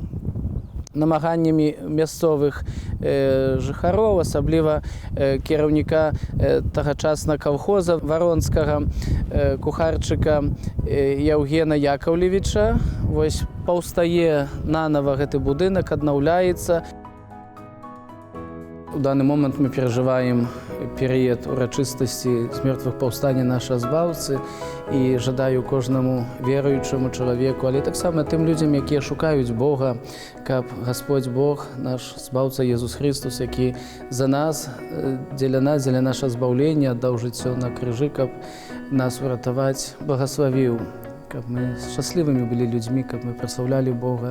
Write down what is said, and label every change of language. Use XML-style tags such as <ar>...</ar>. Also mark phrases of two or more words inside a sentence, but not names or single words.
<be>Намаганнямі мясцовых жыхароў, асабліва кіраўніка тагачаснага калхоза варонскага, кухарчыка Яўгена Яковлевіча, вось паўстае нанава гэты будынак, аднаўляецца.</be> <ru>У данный момент мы переживаем период</ru> <be>урачыстасці з мёртвых паўстання наша збаўцы, і жадаю кожнаму веруючаму чалавеку, але таксама тым людзям, якія шукаюць Бога, каб Гасподзь Бог, наш збаўца Езус Христус, які за нас, дзеля нас, дзеля наша збаўлення аддаў жыццё на крыжы, каб нас уратаваць, благаславіў, каб мы шчаслівымі былі людзьмі, каб мы прасаўлялі Бога.</be>